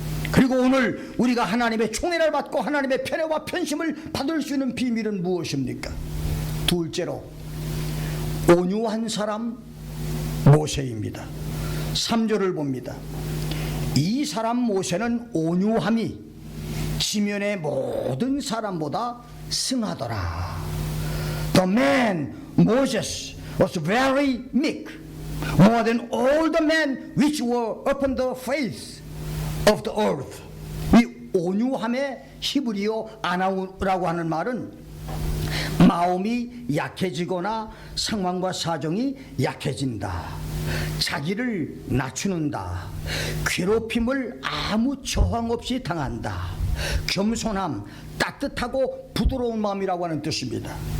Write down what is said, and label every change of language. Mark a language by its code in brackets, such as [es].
[ko] 그리고 오늘 우리가 하나님의 총애를 받고 하나님의 편애와 편심을 받을 수 있는 비밀은 무엇입니까? 둘째로, 온유한 사람 모세입니다. 3절을 봅니다. 이 사람 모세는 온유함이 지면의 모든 사람보다 승하더라. [en] The man Moses was very meek, more than all the men which were upon the face of the earth. [ko] 이 온유함의 히브리어 아나우라고 하는 말은 마음이 약해지거나 상황과 사정이 약해진다, 자기를 낮추는다, 괴롭힘을 아무 저항 없이 당한다, 겸손함, 따뜻하고 부드러운 마음이라고 하는 뜻입니다.